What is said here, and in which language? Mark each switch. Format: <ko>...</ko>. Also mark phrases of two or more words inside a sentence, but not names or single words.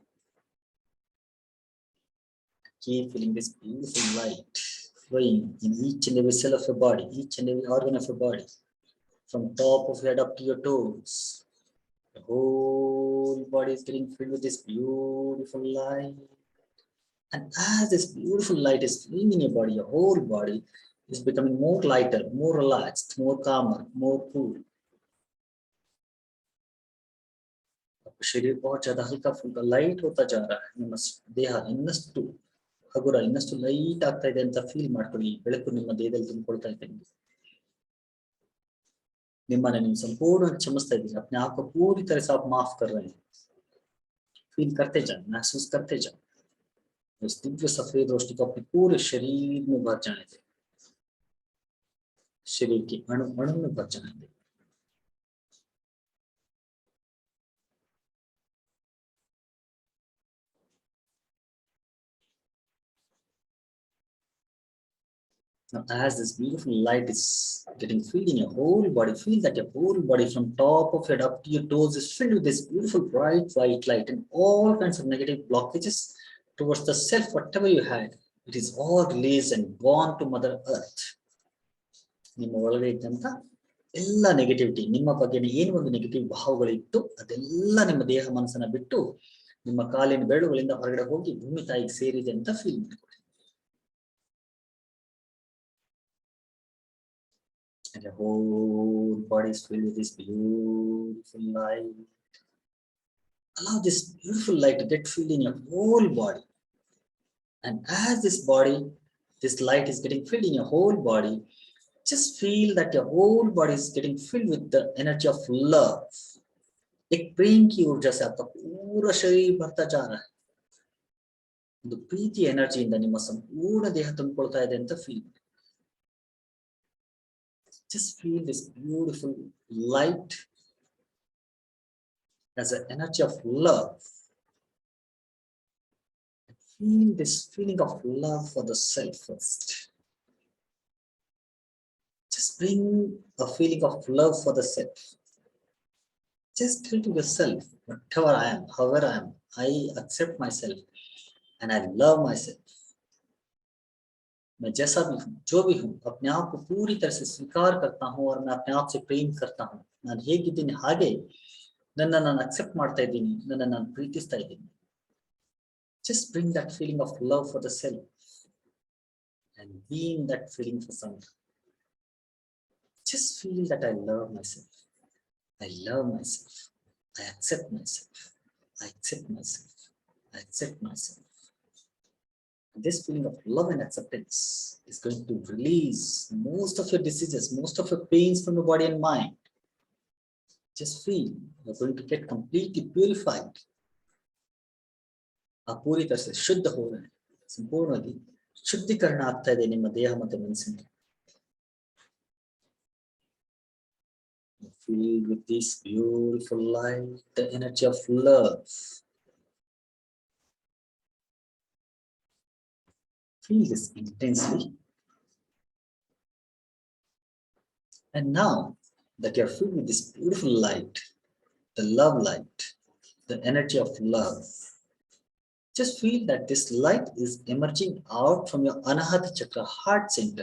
<en>Keep feeling this beautiful light flowing in each and every cell of your body, each and every organ of your body, from top of your head up to your toes. The whole body is getting filled with this beautiful light. And as this beautiful light is flowing in your body, your whole body is becoming more lighter, more relaxed, more calmer, more cool.</en> <hi>शरीर बहुत ज्यादा हल्का फुल्का लाइट होता जा रहा है.</hi> <kn>ನಿಮ್ಮ ದೇಹ ಇನ್ನಷ್ಟು ಹಗುರ, ಇನ್ನಷ್ಟು ಲೈಟ್ ಆಗ್ತಾ ಇದೆ ಅಂತ ಫೀಲ್ ಮಾಡ್ಕೊಳ್ಳಿ. ಬೆಳಕು ನಿಮ್ಮ ದೇಹದಲ್ಲಿ ತುಂಬಿಕೊಳ್ತಾ ಇದೆ.</kn> <hi>निम्मने निम संपूर्ण क्षमस्ता इधर अपने आप को पूरी तरह से आप माफ कर रहे हैं. फील करते जाएं, महसूस करते जाएं. इस दिव्य सफेद रोशनी को अपने पूरे शरीर में भर जाने दें. शरीर की अणु अणु में भर जाने दें।</hi> <en>Now, as this beautiful light is getting filled in your whole body, feel that your whole body from top of your head up to your toes is filled with this beautiful bright white light, and all kinds of negative blockages towards the self, whatever you had, it is all released and gone to Mother Earth.</en> <kn>ನಿಮ್ಮ ಒಳಗಡೆ ಇದ್ದಂತ ಎಲ್ಲ ನೆಗೆಟಿವಿಟಿ, ನಿಮ್ಮ ಬಗ್ಗೆ ಏನು ಒಂದು ನೆಗೆಟಿವ್ ಭಾವಗಳಿತ್ತು ಅದೆಲ್ಲ ನಿಮ್ಮ ದೇಹ ಮನಸ್ಸನ್ನ ಬಿಟ್ಟು ನಿಮ್ಮ ಕಾಲಿನ ಬೆರಳುಗಳಿಂದ ಹೊರಗಡೆ ಹೋಗಿ ಭೂಮಿ ತಾಯಿಗೆ ಸೇರಿದೆ ಅಂತ ಫೀಲ್ ಮಾಡ್ಕೊಳ್ಳಿ.</kn> <en>And your whole body is filled with this beautiful light. Allow this beautiful light to get filled in your whole body. And as this light is getting filled in your whole body, just feel that your whole body is getting filled with the energy of love.</en> <hi>एक प्रेम की ऊर्जा से आपका पूरा शरीर भरता जा रहा है.</hi> <kn>ಒಂದು ಪ್ರೀತಿ ಎನರ್ಜಿಯಿಂದ ನಿಮ್ಮ ಸಂಪೂರ್ಣ ದೇಹ ತುಂಬಿಕೊಳ್ತಾ ಇದೆ ಅಂತ ಫೀಲ್.</kn> <en>Just feel this beautiful light as an energy of love. Feel this feeling of love for the self first. Just bring a feeling of love for the self. Just tell to yourself, whatever I am, however I am, I accept myself and I love myself.</en> <hi>मैं जैसा भी हूँ, जो भी हूँ, अपने आप को पूरी तरह से स्वीकार करता हूँ और मैं अपने आप से प्रेम करता हूँ.</hi> <kn>ನಾನು ಹೇಗಿದ್ದೀನಿ ಹಾಗೆ ನನ್ನನ್ನು ನಾನು ಅಕ್ಸೆಪ್ಟ್ ಮಾಡ್ತಾ ಇದ್ದೀನಿ, ನನ್ನನ್ನು ನಾನು ಪ್ರೀತಿಸ್ತಾ ಇದ್ದೀನಿ.</kn> <en>Just bring that feeling of love for the self and being that feeling for someone. Just feel that I love myself. I love myself. I accept myself. I accept myself. I accept myself. And this feeling of love and acceptance is going to release most of your diseases, most of your pains from your body and mind. Just feel you're going to get completely purified.</en> <hi>आ पूरी तरह से ಶುದ್ಧ हो रहे हैं,</hi> <kn>ಸಂಪೂರ್ಣವಾಗಿ ಶುದ್ಧೀಕರಣ ಆಗ್ತಾ ಇದೆ ನಿಮ್ಮ ದೇಹ ಮತ್ತು ಮನಸ್ಸಿನ.</kn> <en>Filled with this beautiful light, the energy of love. Feel this intensely. And now that you're filled with this beautiful light, the love light, the energy of love, just feel that this light is emerging out from your Anahata Chakra heart center.</en>